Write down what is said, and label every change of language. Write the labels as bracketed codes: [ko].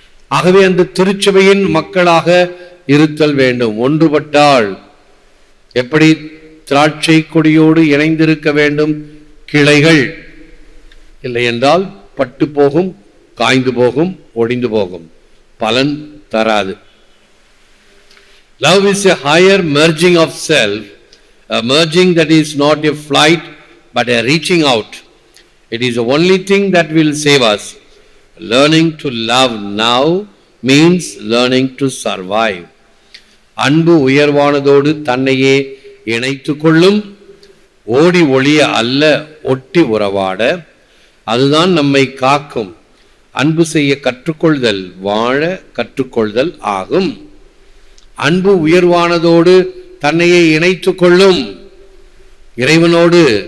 [ta] ஆகவே அந்த திருச்சபையின் மக்களாக இருத்தல் வேண்டும். ஒன்றுபட்டால் எப்படி திராட்சை கொடியோடு இணைந்திருக்க வேண்டும் கிளைகள், இல்லை என்றால் பட்டு போகும், காய்ந்து போகும், ஒடிந்து போகும், பலன் தராது. [en] Love is a higher merging of self, a merging that is not a flight but a reaching out. It is the only thing that will save us. Learning to love now means learning to survive. [ta] அன்பு உயர்வானதோடு தன்னையே இணைத்து கொள்ளும், ஓடி ஒளிய அல்ல ஒட்டி உறவாட. அதுதான் நம்மை காக்கும். அன்பு செய்ய கற்றுக்கொள்தல் வாழ கற்றுக்கொள்தல் ஆகும். அன்பு உயர்வானதோடு தன்னையே இணைத்து கொள்ளும் இறைவனோடு.